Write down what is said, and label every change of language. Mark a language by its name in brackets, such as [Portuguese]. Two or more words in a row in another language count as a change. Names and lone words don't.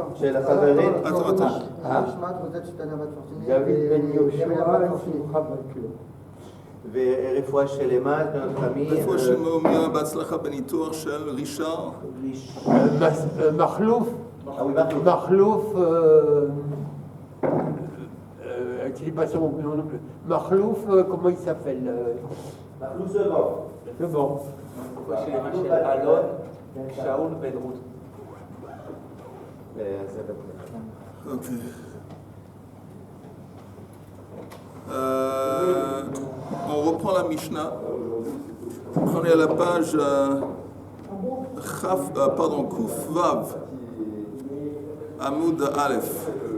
[Hebrew] של החברים. דוד בן יהושע, שמחה בקיר. ורפואה שלמה [French] de notre ami. [Hebrew] רפואה שלמה, בהצלחה בניתוח של רישאר. מכלוף. [French] Ah oui, Marc. מכלוף, je ne sais pas son nom plus. Maklouf, comment il s'appelle Maklouf Sebon. Sebon. [Hebrew] רפואה שלמה של אלון, שאול בן רות. [French] Ok. On reprend la Mishnah. Prenez la page [Hebrew] קוף וו, עמוד אלף.